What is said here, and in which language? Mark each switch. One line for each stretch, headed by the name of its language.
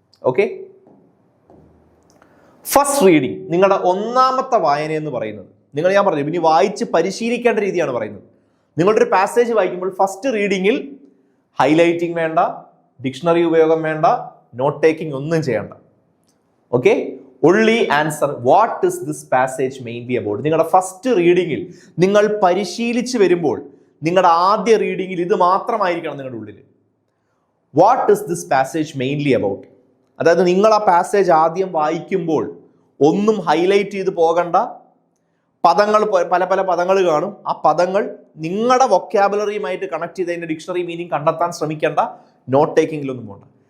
Malayalam: Okay, first reading, നിങ്ങളുടെ ഒന്നാമത്തെ വായന എന്ന് പറയുന്നത്, ഞാൻ പറഞ്ഞു ഇനി വായിച്ച് പരിശീലിക്കേണ്ട രീതിയാണ് പറയുന്നത്. നിങ്ങളുടെ ഒരു പാസേജ് വായിക്കുമ്പോൾ ഫസ്റ്റ് റീഡിങ്ങിൽ ഹൈലൈറ്റിംഗ് വേണ്ട, ഡിക്ഷണറി ഉപയോഗം വേണ്ട, നോട്ട് ടേക്കിംഗ് ഒന്നും ചെയ്യണ്ട.
English: Okay, only answer what is this passage mainly about.
Malayalam: നിങ്ങളുടെ ഫസ്റ്റ് റീഡിങ്ങിൽ നിങ്ങൾ പരിശീലിച്ച് വരുമ്പോൾ നിങ്ങളുടെ ആദ്യ റീഡിങ്ങിൽ ഇത് മാത്രമായിരിക്കണം നിങ്ങളുടെ ഉള്ളിൽ.
English: What is this passage mainly about?
Malayalam: അതായത് നിങ്ങൾ ആ പാസേജ് ആദ്യം വായിക്കുമ്പോൾ ഒന്നും ഹൈലൈറ്റ് ചെയ്ത് പോകണ്ട. പദങ്ങൾ, പല പല പദങ്ങൾ കാണും. ആ പദങ്ങൾ നിങ്ങളുടെ വൊക്കാബുലറിയുമായിട്ട് കണക്ട് ചെയ്ത് അതിന്റെ ഡിക്ഷണറി മീനിങ് കണ്ടെത്താൻ ശ്രമിക്കേണ്ട. നോട്ട് ടേക്കിങ്ങിലൊന്നും പോകണ്ട.